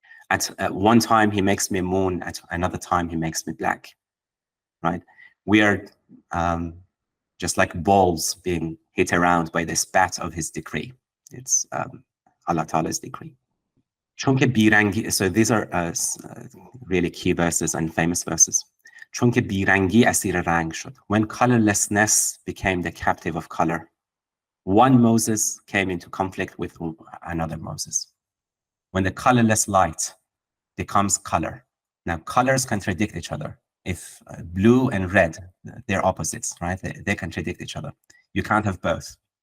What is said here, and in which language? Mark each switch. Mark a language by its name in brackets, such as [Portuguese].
[English] At one time, he makes me moon. At another time, he makes me black, right? We are just like balls being hit around by the spat of his decree. It's Allah Ta'ala's decree. [Persian] چون بیرنگی, [English] so these are really key verses and famous verses. [Persian] چون که بیرنگی اسیر رنگ شد. [English] When colorlessness became the captive of color, one Moses came into conflict with another Moses. When the colorless light becomes color. Now, colors contradict each other. If blue and red, they're opposites, right? They contradict each other. You can't have both.